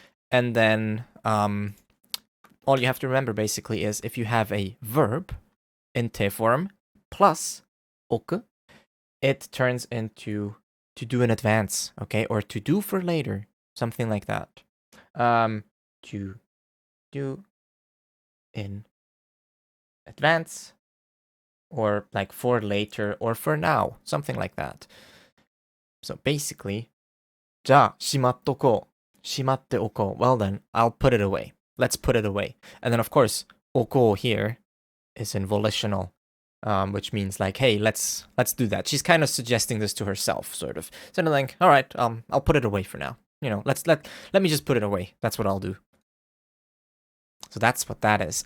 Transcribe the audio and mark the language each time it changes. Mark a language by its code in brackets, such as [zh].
[en] And then all you have to remember basically is if you have a verb in te form plus oku, it turns into to do in advance, okay? Or to do for later, something like that. To do in advance, or like for later, or for now, something like that. So basically, [ja] じゃあ、しまっとこう。しまっておこう. [en] Well then, I'll put it away. Let's put it away. And then of course, おこう here is in volitional, which means like, hey, let's do that. She's kind of suggesting this to herself, sort of. So I'm like, all right, I'll put it away for now. You know, let me just put it away. That's what I'll do. So that's what that is.